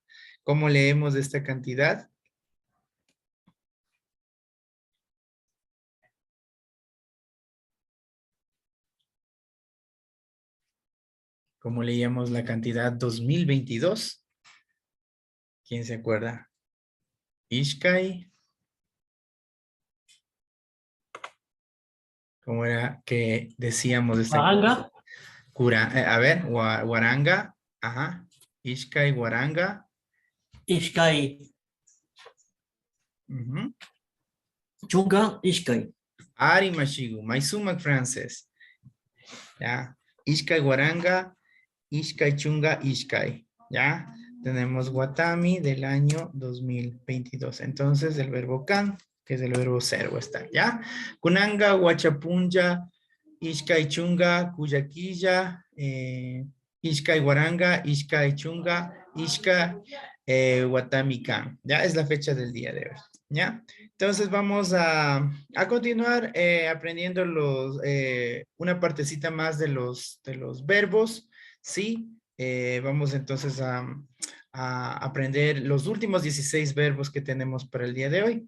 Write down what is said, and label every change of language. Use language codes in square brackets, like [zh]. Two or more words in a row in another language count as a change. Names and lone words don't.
[es] ¿Cómo leemos esta cantidad? ¿Cómo leíamos la cantidad 2022? ¿Quién se acuerda? Ishkai. ¿Cómo era que decíamos esta Guaranga. A ver, Guaranga. Ajá. [qu] Ishkai, Guaranga. [es] Ishkai. Ujú. [qu] Chunga, Ishkai. Ari Mashigu, Maisumak Frances. [es] Ya. [qu] Ishkai Guaranga, Ishkai Chunga, Ishkai. [es] Ya. Tenemos Watami del año 2022. Entonces, el verbo can, que es el verbo ser o estar. Ya. [qu] Kunanga, Huachapunja, Ishkai Chunga, Kuyaquilla, Ishka Guaranga, Ishka Chunga, Ishka Watamikan. [es] Ya es la fecha del día de hoy. ¿Ya? Entonces vamos a continuar aprendiendo una partecita más de los verbos. ¿Sí? Vamos entonces a aprender los últimos 16 verbos que tenemos para el día de hoy.